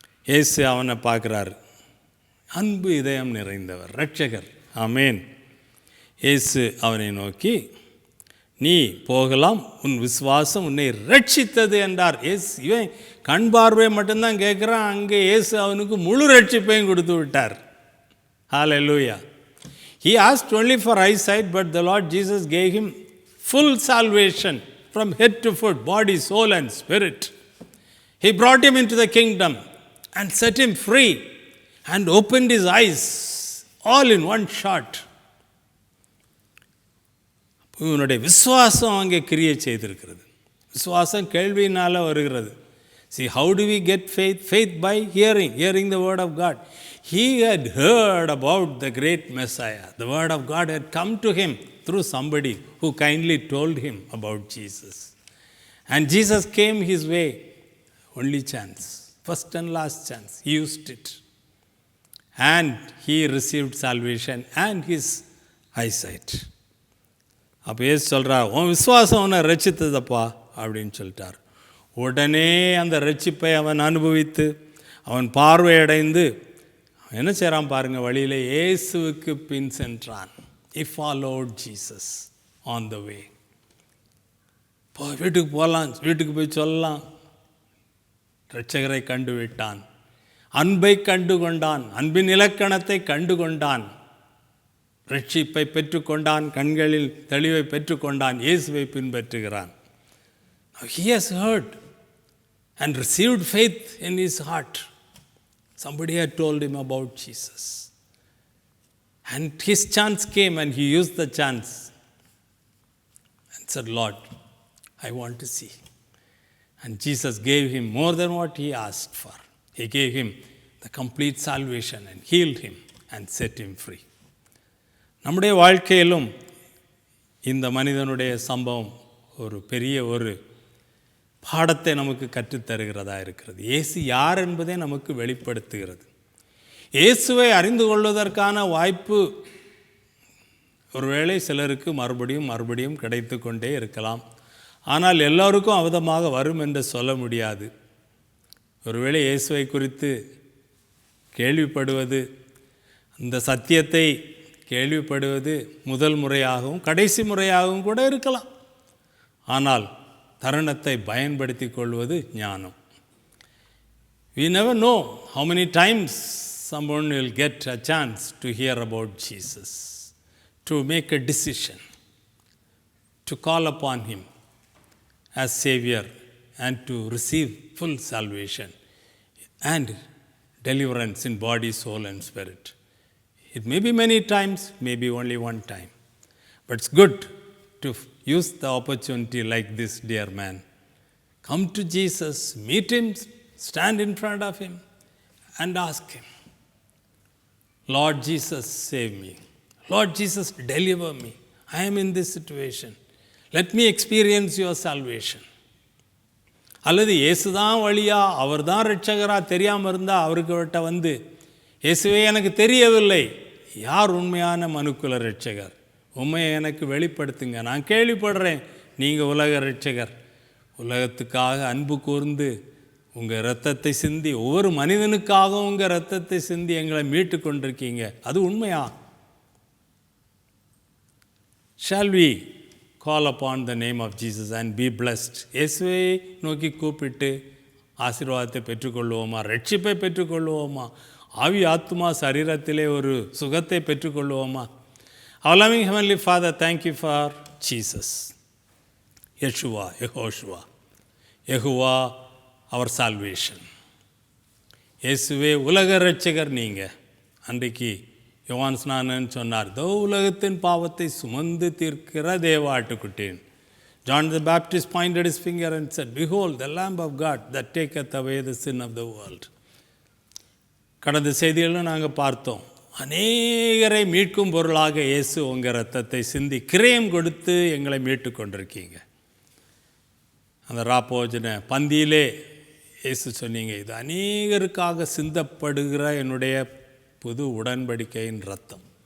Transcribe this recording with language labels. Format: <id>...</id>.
<ta>இயேசு அவனை பார்க்குறாரு. அன்பு இதயம் நிறைந்தவர், இரட்சகர். ஆமேன். இயேசு அவனை நோக்கி, நீ போகலாம், உன் விசுவாசம் உன்னை ரட்சித்தது என்றார். இவன் கண் பார்வை மட்டும்தான் கேட்குறான். அங்கே இயேசு அவனுக்கு முழு ரட்சிப்பையும் கொடுத்து விட்டார். ஹல்லேலூயா.</ta> <en>He asked only for eyesight, but the Lord Jesus gave him full salvation from head to foot, body, soul and spirit. He brought him into the kingdom and set him free and opened his eyes all in one shot.</en> <ta>இவனுடைய விசுவாசம் அங்கே கிரியை செய்திருக்கிறது. விசுவாசம் கேள்வியினால் வருகிறது.</ta> <en>See, how do we get faith? Faith by hearing the word of God. He had heard about the great Messiah. The word of God had come to him through somebody who kindly told him about Jesus. And Jesus came his way. Only chance, first and last chance. He used it. And he received salvation and his eyesight.</en> <ta>அப்போ ஏசு சொல்கிறா, உன் விசுவாசம் அவனை ரட்சித்ததப்பா அப்படின்னு சொல்லிட்டார். உடனே அந்த ரட்சிப்பை அவன் அனுபவித்து அவன் பார்வையடைந்து என்ன செய்கிறான் பாருங்கள். வழியில் இயேசுவுக்கு பின் சென்றான்.</ta> <en>He followed Jesus on the way.</en> <ta>வீட்டுக்கு போகலாம், வீட்டுக்கு போய் சொல்லலாம், இரட்சகரை கண்டு விட்டான். அன்பை கண்டு கொண்டான், அன்பின் இலக்கணத்தை கண்டு கொண்டான், ரட்சிப்பை பெற்றுக்கொண்டான், கண்களில் தெளிவை பெற்றுக்கொண்டான், இயேசுவை பின்பற்றுகிறான்.</ta> <en>He has heard and received faith in his heart. Somebody had told him about Jesus. And his chance came and he used the chance and said, Lord, I want to see. And Jesus gave him more than what he asked for. He gave him the complete salvation and healed him and set him free.</en> <ta>நம்முடைய வாழ்க்கையிலும் இந்த மனிதனுடைய சம்பவம் ஒரு பெரிய ஒரு பாடத்தை நமக்கு கற்றுத்தருகிறதா இருக்கிறது. இயேசு யார் என்பதை நமக்கு வெளிப்படுத்துகிறது. இயேசுவை அறிந்து கொள்வதற்கான வாய்ப்பு ஒருவேளை சிலருக்கு மறுபடியும் கிடைத்து கொண்டே இருக்கலாம். ஆனால் எல்லோருக்கும் அவதமாக வரும் என்று சொல்ல முடியாது. ஒருவேளை இயேசுவை குறித்து கேள்விப்படுவது, அந்த சத்தியத்தை கேள்விப்படுவது முதல் முறையாகவும் கடைசி முறையாகவும் கூட இருக்கலாம். ஆனால் தருணத்தை பயன்படுத்தி கொள்வது ஞானம்.</ta> <en>We never know how many times someone will get a chance to hear about Jesus, to make a decision, to call upon him as Savior and to receive full salvation and deliverance in body, soul and spirit. It may be many times, maybe only one time. But it's good to use the opportunity like this, dear man. Come to Jesus, meet him, stand in front of him and ask him, Lord Jesus, save me. Lord Jesus, deliver me. I am in this situation. Let me experience your salvation.</en> <ta>அல்லது இயேசு தான் வழியா, அவர் தான் இரட்சகரா தெரியாமல் இருந்தால் அவர்கிட்ட வந்து, இயேசுவே எனக்கு தெரியவில்லை, யார் உண்மையான மனுக்குல இரட்சகர், உண்மையை எனக்கு வெளிப்படுத்துங்க. நான் கேள்விப்படுறேன் நீங்கள் உலக இரட்சகர், உலகத்துக்காக அன்பு கூர்ந்து உங்கள் இரத்தத்தை சிந்தி, ஒவ்வொரு மனிதனுக்காகவும் உங்கள் இரத்தத்தை சிந்தி எங்களை மீட்டு கொண்டிருக்கீங்க, அது உண்மையா?</ta> <en>Shall we call upon the name of Jesus and be blessed?</en> <ta>இயேசுவை நோக்கி கூப்பிட்டு ஆசீர்வாதத்தை பெற்றுக்கொள்வோமா, ரட்சிப்பை பெற்றுக்கொள்வோமா, ஆவி ஆத்மா சரீரத்திலே ஒரு சுகத்தை பெற்றுக்கொள்வோமா?</ta> <en>Our loving Heavenly Father, thank you for Jesus, Yeshua, Yehoshua, Yehovah, our salvation.</en> <ta>இயேசுவே உலக இரட்சகர் நீங்கள். அன்றைக்கு யோவான் ஸ்நானன் சொன்னார், தோ உலகத்தின் பாவத்தை சுமந்து தீர்க்கிற தேவ ஆட்டுக்குட்டேன்.</ta> <en>John the Baptist pointed his finger and said, behold the Lamb of God that taketh away the sin of the world.</en> <ta>கடந்த செய்திகளும் நாங்கள் பார்த்தோம், அநேகரை மீட்கும் பொருளாக இயேசு உங்கள் ரத்தத்தை சிந்தி கிரயம் கொடுத்து எங்களை மீட்டு கொண்டிருக்கீங்க. அந்த ராப்போஜன பந்தியிலே இயேசு சொன்னீங்க, இது அநேகருக்காக சிந்தப்படுகிற என்னுடைய புது உடன்படிக்கையின் ரத்தம்.</ta>